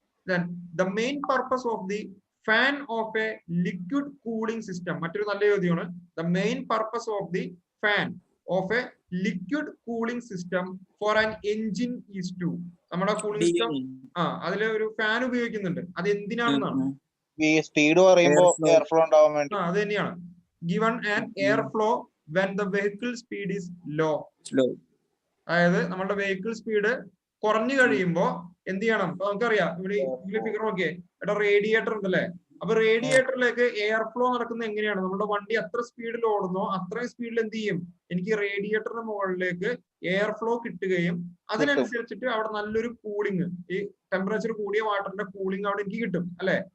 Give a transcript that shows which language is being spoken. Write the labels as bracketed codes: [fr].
[en] Then the main purpose of the fan of a liquid cooling system, [ml] മറ്റൊരു നല്ല ചോദ്യമാണ്. [en] The main purpose of the fan of a liquid cooling system for an engine is to, [ml] നമ്മുടെ cooling system അതിലെ ഒരു fan ഉപയോഗിക്കുന്നുണ്ട്. അത് എന്തിനാണെന്നാണ്? Speed പറയുമ്പോൾ air flow ഉണ്ടാവാൻ വേണ്ടി. അത് തന്നെയാണ്. [en] Given an air flow when the vehicle speed is low. [ml] അതായത് നമ്മുടെ വെഹിക്കിൾ സ്പീഡ് കുറഞ്ഞു കഴിയുമ്പോ എന്ത് ചെയ്യണം? നമുക്കറിയാം, ഇവിടെ ഫിഗർ നോക്കിയേ, ഇവിടെ റേഡിയേറ്റർ ഉണ്ടല്ലേ? അപ്പൊ റേഡിയേറ്ററിലേക്ക് എയർ ഫ്ലോ നടക്കുന്നത് എങ്ങനെയാണ്? നമ്മുടെ വണ്ടി എത്ര സ്പീഡിൽ ഓടുന്നോ അത്രയും സ്പീഡിൽ എന്ത് ചെയ്യും? എനിക്ക് റേഡിയേറ്ററിന് മുകളിലേക്ക് എയർ ഫ്ലോ കിട്ടുകയും അതിനനുസരിച്ചിട്ട് അവിടെ നല്ലൊരു കൂളിംഗ്, ഈ ടെമ്പറേച്ചർ കൂടിയ വാട്ടറിന്റെ കൂളിംഗ് അവിടെ എനിക്ക് കിട്ടും, അല്ലെ?